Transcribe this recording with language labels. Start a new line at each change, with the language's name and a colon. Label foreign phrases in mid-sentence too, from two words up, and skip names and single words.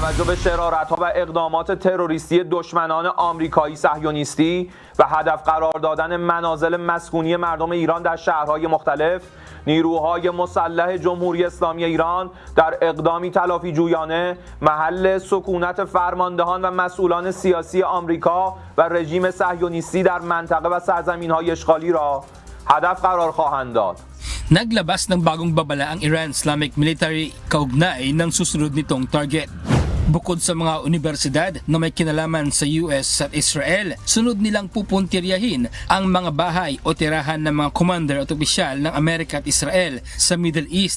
Persian: توجه به شرارت‌ها و اقدامات تروریستی دشمنان آمریکایی صهیونیستی و هدف قرار دادن منازل مسکونی مردم ایران در شهرهای مختلف، نیروهای مسلح جمهوری اسلامی ایران در اقدامی تلافی جویانه محل سکونت فرماندهان و مسئولان سیاسی آمریکا و رژیم صهیونیستی در منطقه و سرزمین‌های اشغالی را هدف قرار خواهند داد.
Filipino: Naglabas ng bagong babala ang Iran Islamic Military kaugnay ng susunod nitong target. Bukod sa mga universidad na may kinalaman sa US at Israel, sunod nilang pupuntiryahin ang mga bahay o tirahan ng mga commander at opisyal ng Amerika at Israel sa Middle East.